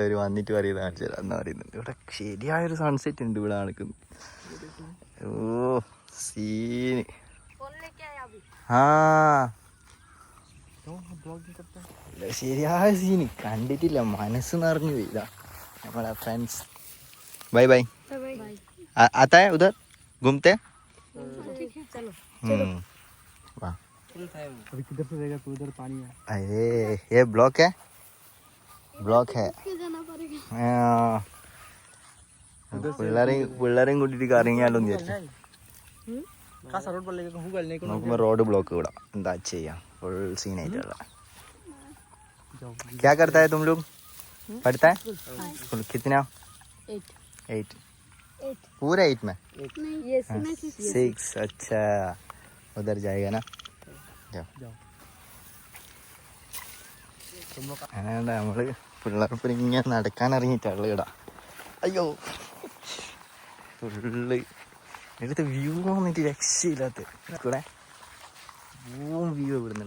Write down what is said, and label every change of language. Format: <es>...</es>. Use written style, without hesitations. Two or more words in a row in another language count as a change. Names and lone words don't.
<ml>അവർ വന്നിട്ട് പറയുന്നത് കാണിച്ചു തരാം എന്നാ പറയുന്നത്. ഇവിടെ ശരിയായൊരു സൺസെറ്റ് ഉണ്ട് ഇവിടെ നടക്കുന്നത്. ഓ സീനി. ശരിയായ സീന് കണ്ടിട്ടില്ല. മനസ്സ് നിറഞ്ഞു പോയി. ഇതാ</ml> <hi>हमारा फ्रेंड्स.</hi> <en>bye bye.</en> <hi>आता है उधर घूमते. वाह अभी किधर से रहेगा तो उधर पानी है. अरे ये ब्लॉक है</hi> <ml>പിള്ളേരെയും കൂട്ടിട്ട് കറങ്ങിയാലോന്ന് വിചാരിച്ചു. നോക്കുമ്പോ റോഡ് ബ്ലോക്ക് ഇവിടെ. എന്താ ചെയ്യാ, ഫുൾ സീനായിട്ടുള്ള.</ml> <hi>क्या करता है तुम लोग? पढ़ता है? कितना? 8 पूरा 8 में 6. अच्छा उधर जाएगा ना.</hi> <ml>അങ്ങനെ നമ്മള് പിള്ളേർപ്പം ഇങ്ങനെ നടക്കാൻ ഇറങ്ങിയിട്ടുള്ള ഇടാ. അയ്യോ ഫുള്ള് എടുത്ത് വ്യൂ വന്നിട്ട് രക്ഷയില്ലാത്ത കൂടെ വ്യൂ ഇവിടുന്നില്ല.</ml>